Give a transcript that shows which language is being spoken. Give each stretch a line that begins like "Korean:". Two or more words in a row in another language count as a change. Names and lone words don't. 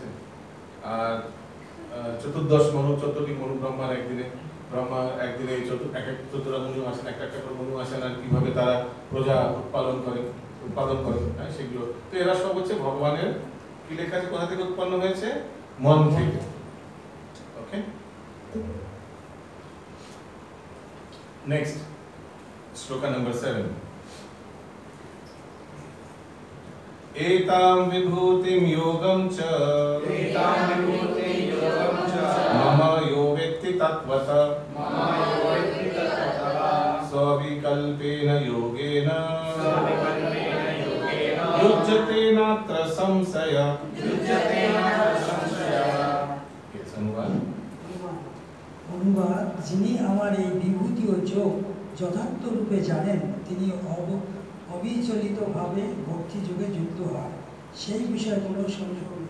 Bangla: আর 14 মনু, 14টি মনু ব্রহ্মার একদিনে, ব্রহ্মা একদিনে এই 14টা মনু আসেন, একটা করে মনু আসেন, আর কিভাবে তারা প্রজা উৎপাদন করেন, হ্যাঁ সেগুলো। তো এরা সব হচ্ছে ভগবানের কি লেখা আছে, কোথা থেকে উৎপন্ন হয়েছে, মন থেকে।
English: Okay, next shloka number 7.
Sanskrit: एतां विभूतिं योगं च मम यो वेत्ति तत्त्वतः स्वविकल्पेन योगेन युज्यते नात्र संशयः।
Bangla: অনুবাদ। যিনি আমার এই বিভূতি ও যোগ যথার্থ রূপে জানেন তিনি অবিচলিতভাবে ভক্তি যোগে যুক্ত হয়, সেই বিষয়ে কোনো সন্দেহ নেই।